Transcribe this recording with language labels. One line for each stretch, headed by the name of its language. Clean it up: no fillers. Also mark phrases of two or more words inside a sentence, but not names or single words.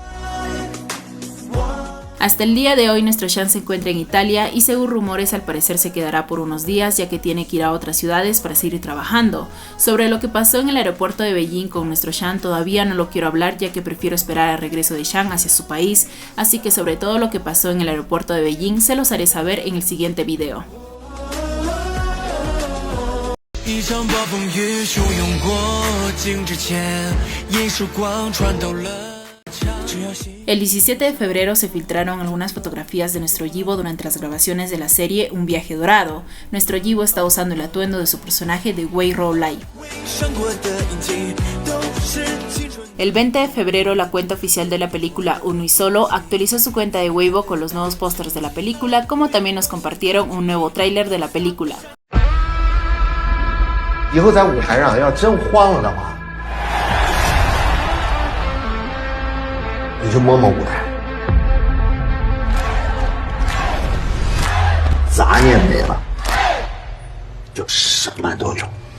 Spanish: Hasta el día de hoy nuestro Shang se encuentra en Italia y según rumores al parecer se quedará por unos días ya que tiene que ir a otras ciudades para seguir trabajando. Sobre lo que pasó en el aeropuerto de Beijing con nuestro Shang todavía no lo quiero hablar ya que prefiero esperar al regreso de Shang hacia su país, así que sobre todo lo que pasó en el aeropuerto de Beijing se los haré saber en el siguiente video.
Chinese: 一场暴风雨汹涌过境之前，一束光穿透了。
Spanish: El 17 de febrero se filtraron algunas fotografías de nuestro Yibo durante las grabaciones de la serie Un viaje dorado. Nuestro Yibo está usando el atuendo de su personaje de Wei Rou Lai. El 20 de febrero la cuenta oficial de la película Uno y Solo actualizó su cuenta de Weibo con los nuevos pósters de la película, como también nos compartieron un nuevo tráiler de la película.
Chinese: 以后在舞台上要真慌了的话，你就摸摸舞台，杂念没了，就什么都有。